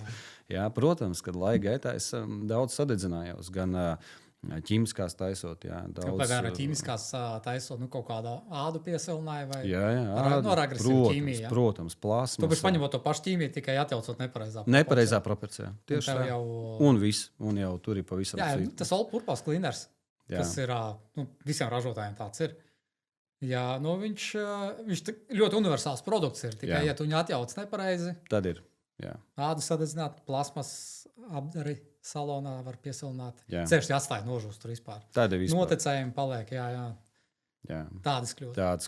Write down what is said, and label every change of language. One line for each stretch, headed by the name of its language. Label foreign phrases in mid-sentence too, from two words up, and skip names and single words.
Latvian: Protams, kad laika gaitā es daudz sadedzinājos, gan ķīmiskās taisot. Piemēram, ķīmiskās taisot kaut kādu ādu piesilināju vai ar agresīvu ķīmiju. Protams, plāsmas. Tu biji paņemot to pašu ķīmiju, tikai atjaucot nepareizā proporcijā. Tieši tā. Un viss, un jau tur ir pavisam cits. Tas
English: all-purpose cleaners,
Latvian: kas ir visiem ražotājiem tāds ir. Viņš ļoti universāls produkts ir, tikai ja tu viņu atjauc nepareizi. Tad ir. Ādu sadedzināt, plasmas apdari salonā var piesilināt. Ceļš atstāja nožūst tur vispār. Noticējumi paliek, Tādas kļūdas.